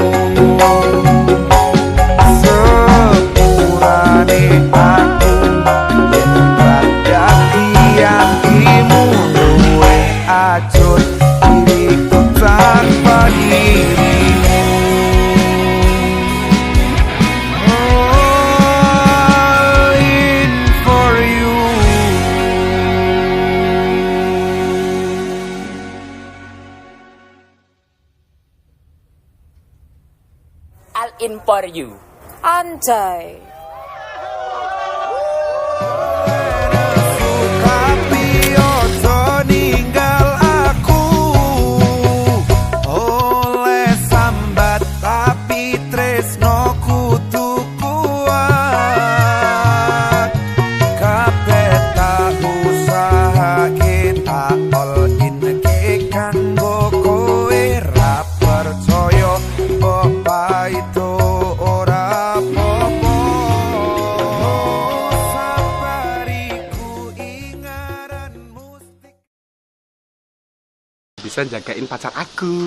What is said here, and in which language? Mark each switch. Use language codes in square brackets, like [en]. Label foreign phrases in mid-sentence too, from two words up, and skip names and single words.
[jv] sepurane aku yen dadi atimu luwih ajur diriku tanpa dirimu [en] All in for you All in for you. [id] Anjay. [jv] Tapi ojo ninggal aku oleh sambat tapi tresno kudu kuat kabeh tak usahake tak [en] all in [jv] ke kanggo kowe ra percaya apa itu ora apa-apa sabariku ingaran mustik [id] bisa jagain pacar aku.